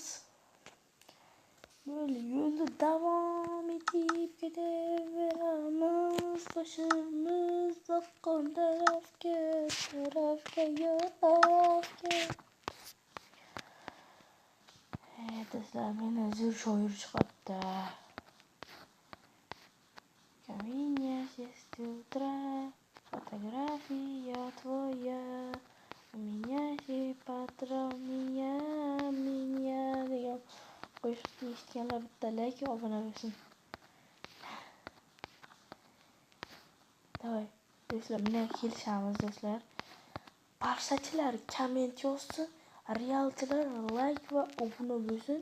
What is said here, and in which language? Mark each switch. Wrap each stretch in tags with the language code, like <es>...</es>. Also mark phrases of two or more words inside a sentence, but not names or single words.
<uz>Böyle yo'lda davom etib ketaveramiz. Boshimiz oqqan tarafga yo'lga. Do'stlar, meni zo'r shoir chiqibdi.</uz> <ru>У меня есть утро, фотография твоя. У меня есть патрон, меня</ru> <uz>degan qo'shiqni eshitganlar bitta like va obuna bo'lsin. Davay, do'stlar, bunga kelishamiz do'stlar. Barchachilar komment yozsin, realchilar like va obuna bo'lsin.</uz>